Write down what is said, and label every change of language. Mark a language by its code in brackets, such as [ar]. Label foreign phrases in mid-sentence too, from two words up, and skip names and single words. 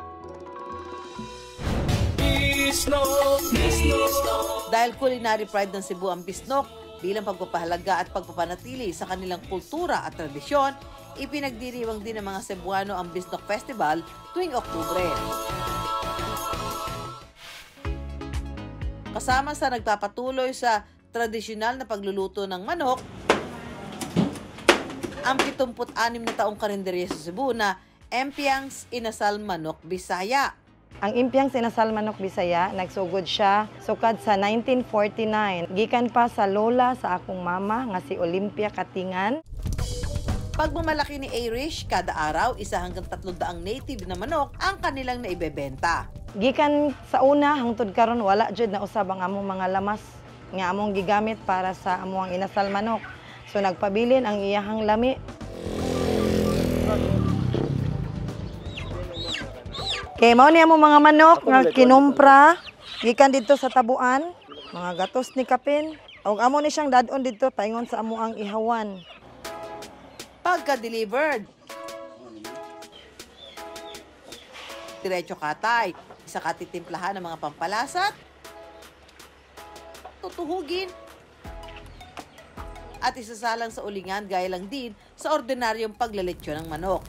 [tl] Dahil [en] culinary pride [tl] ng Cebu ang bisnok, bilang pagpapahalaga at pagpapanatili sa kanilang kultura at tradisyon, ipinagdiriwang din ng mga Cebuano ang Bisnok Festival tuwing Oktubre. Kasama sa nagpapatuloy sa tradisyonal na pagluluto ng manok, ang 76 na taong karinderya sa Cebu na Empiang's Inasal Manok Bisaya. [ceb] Ang Impiang Sinasal Manok Bisaya, nagsugod siya sukad sa 1949. Gikan pa sa lola sa akong mama nga si Olympia Katingan. [tl] Pagmamalaki ni Irish, kada araw, 1 hanggang 300 native na manok ang kanilang naibebenta. [ceb] Gikan sa una hangtod karon wala jud na usab ang among mga lamas nga among gigamit para sa among inasal manok. So nagpabilin ang iyahang lami. Kay mao ni among mga manok nga kinumpra gikan dito sa tabuan, mga gatos ni kapin. Og amo ni siyang dadon dito paingon sa amo ang ihawan. [tl] Pagka-delivered, diretso katay, isa katitimplahan ng mga pampalasat, tutuhugin, at isasalang sa ulingan gaya lang din sa ordinaryong paglaletsyo ng manok.